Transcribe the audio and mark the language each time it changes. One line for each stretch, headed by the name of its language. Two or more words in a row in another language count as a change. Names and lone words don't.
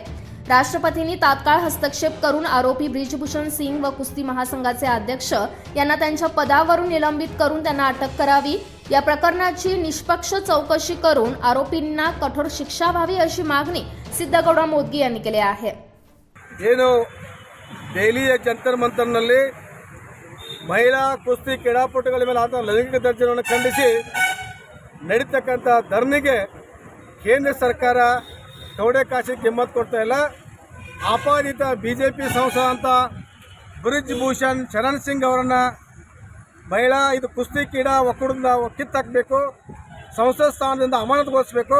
Marathi: राष्ट्रपतींनी तात्काळ हस्तक्षेप करून आरोपी ब्रिजभूषण सिंग व कुस्ती महासंघाचे अध्यक्ष यांना त्यांच्या पदावरून निलंबित करून त्यांना अटक करावी. या प्रकरणाची निष्पक्ष चौकशी करून आरोपींना कठोर शिक्षा व्हावी अशी मागणी सिद्धगौಡ मोदगी यांनी केली आहे.
Kannada: ದೆಹಲಿಯ ಜಂತರ್ ಮಂತರ್ನಲ್ಲಿ ಮಹಿಳಾ ಕುಸ್ತಿ ಕ್ರೀಡಾಪಟುಗಳ ಮೇಲೆ ಆದ ಲೈಂಗಿಕ ದರ್ಜನೆಯನ್ನು ಖಂಡಿಸಿ ನಡೀತಕ್ಕಂಥ ಧರಣಿಗೆ ಕೇಂದ್ರ ಸರ್ಕಾರ ತೌಡೆ ಕಾಶಿ ಕಿಮ್ಮತ್ತು ಕೊಡ್ತಾ ಇಲ್ಲ. ಆಪಾದಿತ BJP ಸಂಸದ ಅಂತ ಬ್ರಿಜ್ಭೂಷಣ್ ಶರಣ್ ಸಿಂಗ್ ಅವರನ್ನು ಮಹಿಳಾ ಇದು ಕುಸ್ತಿ ಕ್ರೀಡಾ ಒಕ್ಕೂಟದಿಂದ ಕಿತ್ತಾಕಬೇಕು, ಸಂಸತ್ ಸ್ಥಾನದಿಂದ ಅಮಾನತುಗೊಳಿಸಬೇಕು.